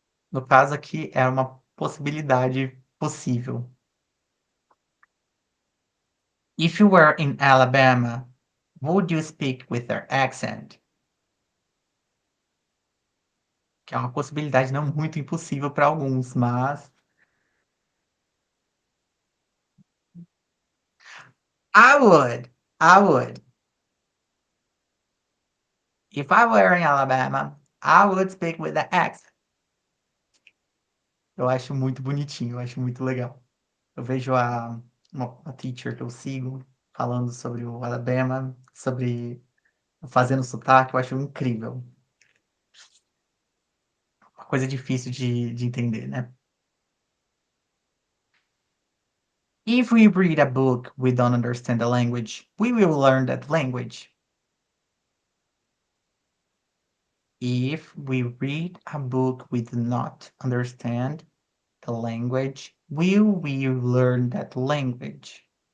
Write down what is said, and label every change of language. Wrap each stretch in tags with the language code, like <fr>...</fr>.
<pt>No caso aqui, é uma possibilidade possível.</pt> <en>If you were in Alabama, would you speak with their accent?</en> <pt>Que é uma possibilidade não muito impossível para alguns, mas</pt> <en>I would. I would. If I were in Alabama, I would speak with the accent.</en> <pt>Eu acho muito bonitinho, eu acho muito legal. Eu vejo uma teacher que eu sigo falando sobre o Alabama, sobre fazendo sotaque, eu acho incrível. Uma coisa difícil de entender, né?</pt> <en>If we read a book we don't understand the language, we will learn that language. If we read a book we do not understand the language, will we learn that language?</en>